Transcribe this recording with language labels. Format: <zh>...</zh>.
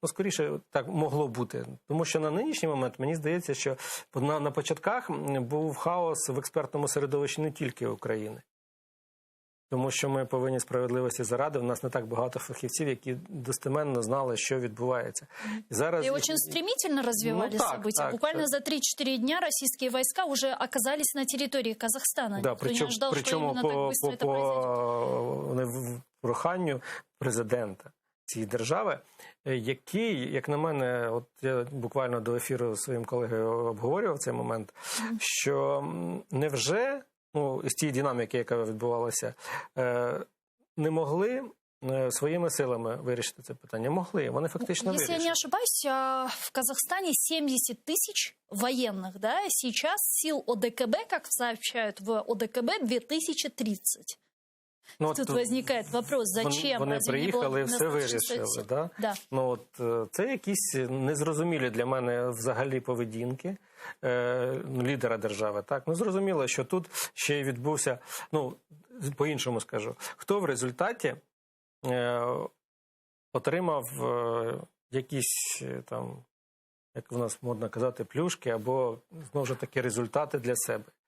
<uk>Ну, скоріше, так могло бути. Тому що на нинішній момент, мені здається, що на початках був хаос в експертному середовищі не тільки України. Тому що ми повинні справедливості заради. У нас не так багато фахівців, які достеменно знали, що відбувається.</uk> <ru>И очень стремительно развивались события. Так, Буквально за 3-4 дня российские войска уже оказались на территории Казахстана. Да, Никто не ожидал, что именно так быстро это произойдет.</ru> <uk>По проханню президента цієї держави, який, як на мене, от я буквально до ефіру зі своїм колегою обговорював цей момент, що невже, ну, із тієї динаміки, яка відбувалася, не могли своїми силами вирішити це питання? Могли, вони фактично вирішили.</uk> <ru>Если я не ошибаюсь, в Казахстане 70 тысяч военных, да? Сейчас сил ОДКБ, как сообщают в ОДКБ, 2030. Ну, Тут возникает вопрос, зачем?</ru> <uk>Вони приїхали і все вирішили, да?</uk> <ru>Да.</ru> <uk>Ну, от, це якісь незрозумілі для мене взагалі поведінки лідера держави. Так? Ну, зрозуміло, що тут ще й відбувся, ну, по-іншому скажу, хто в результаті отримав якісь там, як в нас модно казати, плюшки, або, знову ж таки, результати для себе.</uk>